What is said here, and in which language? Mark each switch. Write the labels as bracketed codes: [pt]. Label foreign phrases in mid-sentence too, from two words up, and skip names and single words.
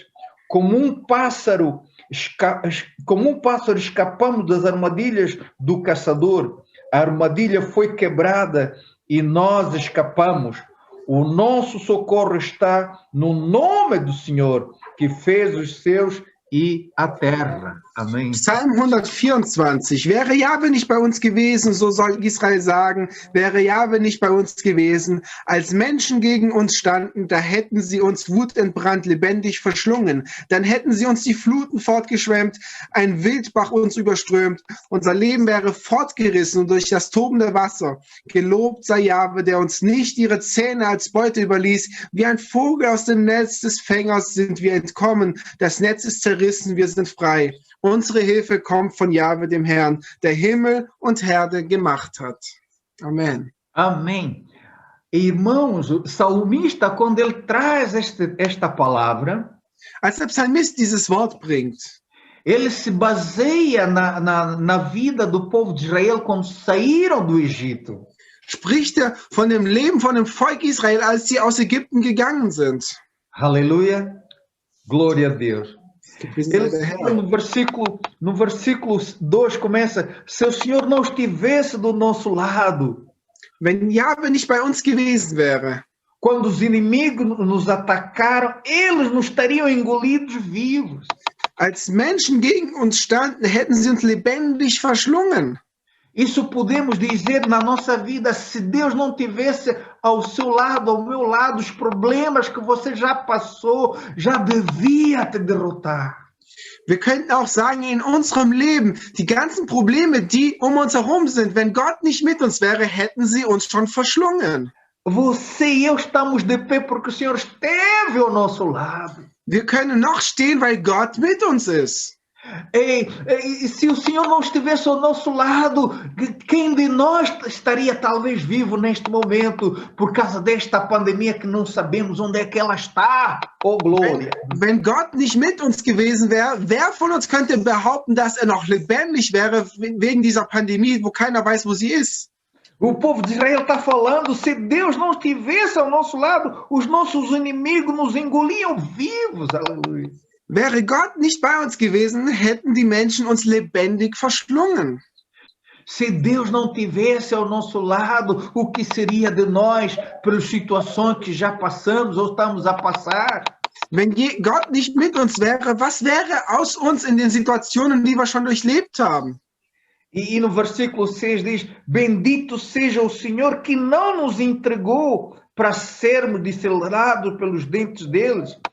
[pt] Como um pássaro escapamos das armadilhas do caçador. A armadilha foi quebrada e nós escapamos. O nosso socorro está no nome do Senhor, que fez os seus e a terra. Amém. [de] Psalm 124. Wäre Jahwe nicht bei uns gewesen, so soll Israel sagen, wäre Jahwe nicht bei uns gewesen, als Menschen gegen uns standen, da hätten sie uns wutentbrannt lebendig verschlungen. Dann hätten sie uns die Fluten fortgeschwemmt, ein Wildbach uns überströmt. Unser Leben wäre fortgerissen und durch das tobende Wasser. Gelobt sei Jahwe, der uns nicht ihre Zähne als Beute überließ. Wie ein Vogel aus dem Netz des Fängers sind wir entkommen. Das Netz ist zerrissen, wir sind frei. Unsere Hilfe kommt von Jahwe, dem Herrn, der Himmel und Erde gemacht hat. Amen. [pt] Amém. Irmãos, o salmista, quando ele traz esta palavra, [de] Als der Psalmist dieses Wort bringt, [pt] ele se baseia na vida do povo de Israel quando saíram do Egito. [de] spricht er von dem Leben von dem Volk Israel, als sie aus Ägypten gegangen sind. [pt] Aleluia. Glória a Deus. [de] Gepriesen sei der Herr. [pt] No versículo 2 começa: se o Senhor não estivesse do nosso lado, [de] Wenn Jahwe nicht bei uns gewesen wäre, [pt] quando os inimigos nos atacaram, eles nos teriam engolidos vivos. [de] als Menschen gegen uns standen, hätten sie uns lebendig verschlungen. [pt] Isso podemos dizer na nossa vida: se Deus não tivesse ao seu lado, ao meu lado, os problemas que você já passou, já devia te derrotar. [de] Wir könnten auch sagen, in unserem Leben, die ganzen Probleme, die um uns herum sind, wenn Gott nicht mit uns wäre, hätten sie uns schon verschlungen. [pt] Você e eu estamos de pé porque o Senhor esteve ao nosso lado. [de] Wir können noch stehen, weil Gott mit uns ist. [pt] E se o Senhor não estivesse ao nosso lado, quem de nós estaria talvez vivo neste momento por causa desta pandemia que não sabemos onde é que ela está? Oh, glória! [de] Wenn Gott nicht mit uns gewesen wäre, wer von uns könnte behaupten, dass er noch lebendig wäre wegen dieser Pandemie, wo keiner weiß, wo sie ist? [pt] O povo de Israel está falando: se Deus não estivesse ao nosso lado, os nossos inimigos nos engoliam vivos. Aleluia! [de] Wäre Gott nicht bei uns gewesen, hätten die Menschen uns lebendig verschlungen. [pt] Se Deus não tivesse ao nosso lado, o que seria de nós pelas situações que já passamos ou estamos a passar? [de] Wenn Gott nicht mit uns wäre, was wäre aus uns in den Situationen, die wir schon durchlebt haben? [pt] E no versículo 6 diz: bendito seja o Senhor que não nos entregou para sermos disparados pelos dentes deles.